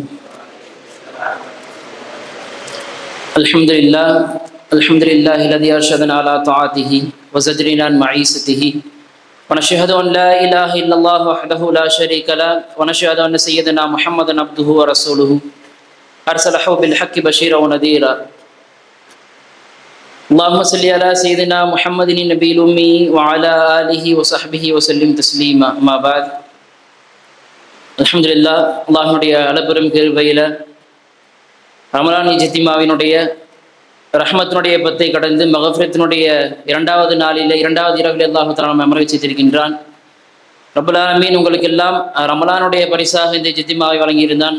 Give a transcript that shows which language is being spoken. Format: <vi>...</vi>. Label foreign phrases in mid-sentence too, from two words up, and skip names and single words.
<ar>الحمد لله الذي أرشدنا على طاعته وزجرنا عن معيسته، ونشهد أن لا إله إلا الله وحده لا شريك له، ونشهد أن سيدنا محمدا عبده ورسوله أرسله بالحق بشيرا ونذيرا. اللهم صل على سيدنا محمد النبي الأمي وعلى آله وصحبه وسلم تسليما. أما بعد.</ar> <ta>அல்ஹம்துலில்லாஹ், அல்லாஹ்வுடைய அளப்பெரும் கிருபையில் ரமலான் இஜ்திமாவினுடைய ரஹ்மத்தினுடைய பத்தை கடந்து மகஃபிரத்தினுடைய இரண்டாவது நாளில் இரண்டாவது இரவில்</ta> <ar>الله تعالى</ar> <ta>நம்மை அமர வச்சிருக்கின்றான்.</ta> <ar>رب العالمين</ar> <ta>உங்களுக்கு எல்லாம் ரமலானுடைய பரிசாக இந்த இஜ்திமாவை வழங்கியிருந்தான்.</ta>